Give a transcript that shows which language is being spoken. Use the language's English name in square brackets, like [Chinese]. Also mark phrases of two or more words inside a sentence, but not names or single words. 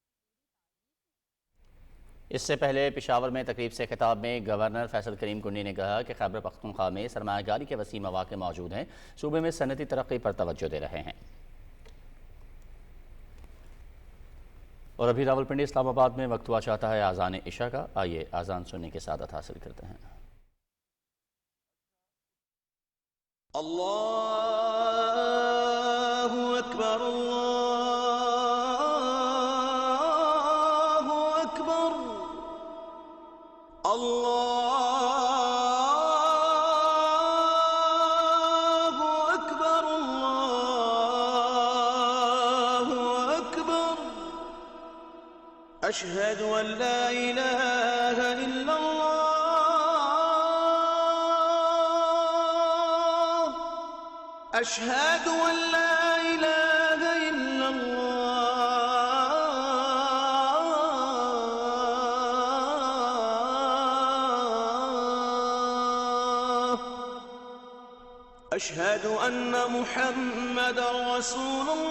[Urdu] اس سے پہلے پشاور میں تقریب سے خطاب میں گورنر فیصل کریم کنڈی نے کہا کہ خیبر پختونخوا میں سرمایہ کاری کے وسیع مواقع موجود ہیں، صوبے میں صنعتی ترقی پر توجہ دے رہے ہیں. اور ابھی راولپنڈی اسلام آباد میں وقت ہوا چاہتا ہے اذان عشا کا. آئیے اذان سننے کی سعادت حاصل کرتے ہیں. [Arabic] اللہ اکبر اللہ اکبر اللہ اکبر اللہ اکبر اشہد ان لا الہ الا اللہ أشهد أن لا إله إلا الله أشهد أن محمدا رسول